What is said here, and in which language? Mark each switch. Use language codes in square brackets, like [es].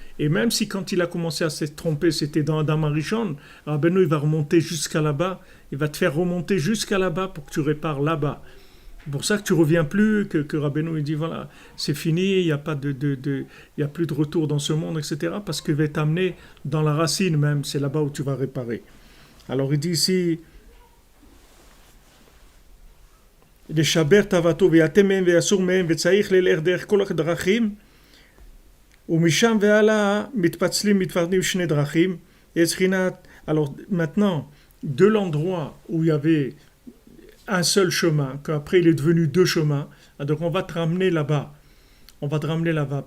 [fr] Et même si quand il a commencé à se tromper, c'était dans Adam Arishon, Rabbeinu il va remonter jusqu'à là-bas, il va te faire remonter jusqu'à là-bas pour que tu répares là-bas. C'est pour ça que tu reviens plus, que Rabbeinu il dit voilà, c'est fini, il n'y a pas il y a plus de retour dans ce monde, etc. Parce qu'il va t'amener dans la racine même, c'est là-bas où tu vas réparer. Alors il dit ici, [he] לשבר תאוותו ויאטם מהם ויסור מהם וצריך ללך דרך כל הדרכים ומשם והלאה מתפצלים מתפרדים שני דרכים. [fr] Alors maintenant, de l'endroit où il y avait un seul chemin, qu'après il est devenu deux chemins, donc on va te ramener là-bas. On va te ramener là-bas.